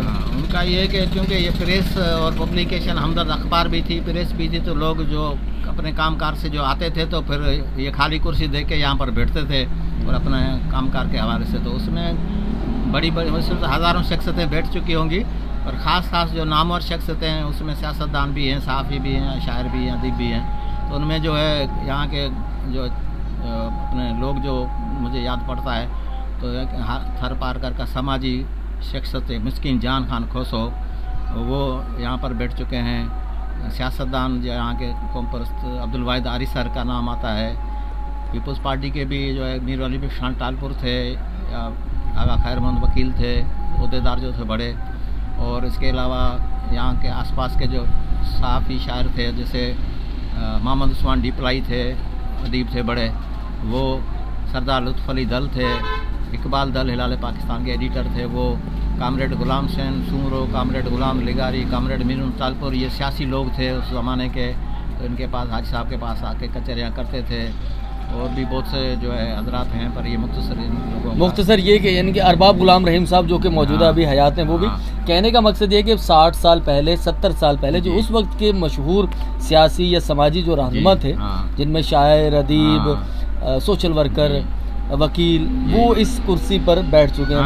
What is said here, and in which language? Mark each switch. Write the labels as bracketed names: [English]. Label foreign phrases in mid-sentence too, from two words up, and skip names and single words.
[Urdu] ان کا یہ ہے کہ چونکہ یہ پریس اور پبلیکیشن ہمدرد اخبار بھی تھی، پریس بھی تھی، تو لوگ جو اپنے کام کاج سے جو آتے تھے تو پھر یہ خالی کرسی دیکھ کے یہاں پر بیٹھتے تھے اور اپنے کام کاج کے حوالے سے. تو اس میں بڑی اس میں ہزاروں شخصیتیں بیٹھ چکی ہوں گی. اور خاص جو نامور شخصیتیں ہیں اس میں سیاست دان بھی ہیں، صحافی بھی ہیں، شاعر بھی ہیں، ادیب بھی ہیں. تو ان میں جو ہے یہاں کے جو اپنے لوگ جو مجھے یاد پڑتا ہے، تو تھر پارکر کا سماجی شخصیت مسکین جان خان کھوسو, وہ یہاں پر بیٹھ چکے ہیں. سیاست دان جو یہاں کے قوم پرست عبدالواحد آریسر کا نام آتا ہے. پیپلز پارٹی کے بھی جو ہے میر علی خان ٹالپر تھے، آغا خیرمند وکیل تھے، عہدیدار جو تھے بڑے. اور اس کے علاوہ یہاں کے آس پاس کے جو صحافی شاعر تھے، جیسے محمد عثمان ڈیپلائی تھے، ادیب تھے بڑے، وہ سردار لطف علی دل تھے، اقبال دل ہلال پاکستان کے ایڈیٹر تھے، وہ کامریڈ غلام حسین سومرو، کامریڈ غلام لغاری، کامریڈ میرن تالپر, یہ سیاسی لوگ تھے اس زمانے کے. تو ان کے پاس حاجی صاحب کے پاس آ کے کچہریاں کرتے تھے۔ اور بھی بہت سے جو ہے حضرات ہیں، پر یہ مختصر یہ کہ یعنی کہ ارباب غلام رحیم صاحب جو کہ موجودہ ابھی حیات ہیں، وہ بھی کہنے کا مقصد یہ کہ 60 سال پہلے 70 سال پہلے جو اس وقت کے مشہور سیاسی یا سماجی جو رہنما تھے، جن میں شاعر، ادیب, [English] social worker, [Urdu] وکیل، وہ اس کرسی پر بیٹھ چکے ہیں.